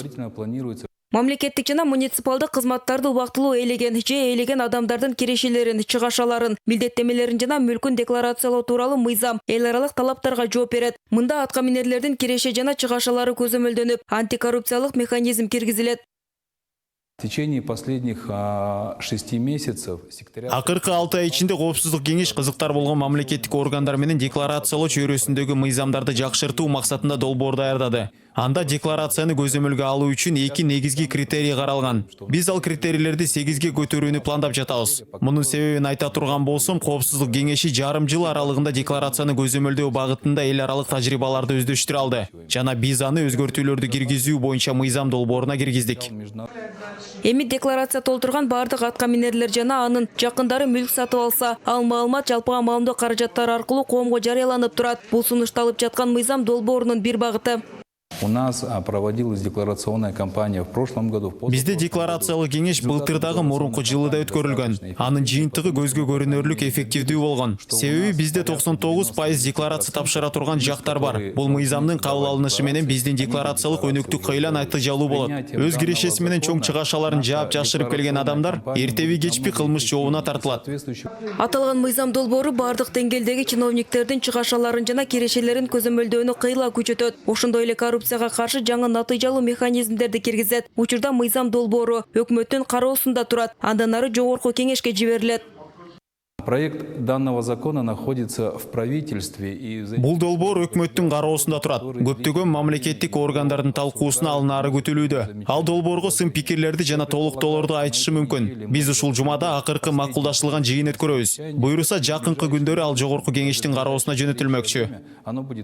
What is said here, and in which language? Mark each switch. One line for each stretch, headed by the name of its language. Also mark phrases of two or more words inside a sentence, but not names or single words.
Kyrgyz: Мамлекеттик жана муниципалдык кызматтарды убактылуу ээлеген адамдардын кирешелерин, чыгашаларын, милдеттемелерин жана мүлкүн декларациялоо тууралуу мыйзам эл аралык талаптарга жооп берет. Мында атка минерлердин киреше жана чыгашалары көзөмөлдөнүп, антикоррупциялык механизм киргизилет.
Russian: В течение последних 6 месяцев
Kyrgyz: акыркы 6 ай ичинде Коопсуздук кеңеш кызыктар болгон мамлекеттик органдар менен декларациялоо чөйрөсүндөгү мыйзамдарды жакшыртуу максатында долбоор даярдады. Анда декларацияны көзөмөлгө алуу үчүн 2 негизги критерий каралган. Биз ал критерийлерди 8ге көтөрүүнү пландап жатабыз. Мунун себебин айта турган болсом, Коопсуздук кеңеши жарым жыл аралыгында декларацияны көзөмөлдөө багытында эл аралык тажрыйбаларды өздөштүрө алды. Жана биз аны өзгөртүүлөрдү киргизүү боюнча мыйзам долбооруна киргиздик. Эми декларация толтурган бардык атка минерлер жана анын жакындары мүлк сатып алса, ал маалымат жалпыга маалымдоо каражаттары аркылуу коомго жарыяланып турат. Бул сунушталып жаткан мыйзам долбоорунун бир багыты.
Russian: у нас проводилась декларационная кампания в прошлом году.
Kyrgyz: Бизде декларациялык кеңеш былтырдагы мурунку жылы да өткөрүлгөн. Анын жыйынтыгы көзгө көрүнөрлүк эффективдүү болгон. Себеби бизде 99% декларация тапшыра турган жактар бар. Бул мыйзамдын кабыл алынышы менен биздин декларациялык өнөктүк кыйла натыйжалуу болот. Өз кирешеси менен чоң чыгашаларын жаап жашырып келген адамдар эртеби кечпи кылмыш жообуна тартылат. Аталган мыйзам долбоору бардык деңгээлдеги чиновниктердин чыгашаларын жана кирешелерин көзөмөлдөөнү кыйла күчөтөт. Ошондой эле коррупцияга каршы жаңы натыйжалуу механизмдерди киргизет. Учурда мыйзам долбоору өкмөттүн кароосунда турат. Андан ары жогорку кеңешке жиберилет.
Russian: Проект данного закона находится в правительстве и
Kyrgyz: бул долбоор өкмөттүн кароосунда турат. Көптөгөн мамлекеттик органдардын талкуусуна алынары күтүлүүдө. Ал долбоорго сын пикирлерди жана толуктоолорду айтышы мүмкүн. Биз ушул жумада акыркы макулдашылган жыйын өткөрөбүз. Буйруса жакынкы күндөрү ал жогорку кеңештин кароосуна жөнөтүлмөкчү.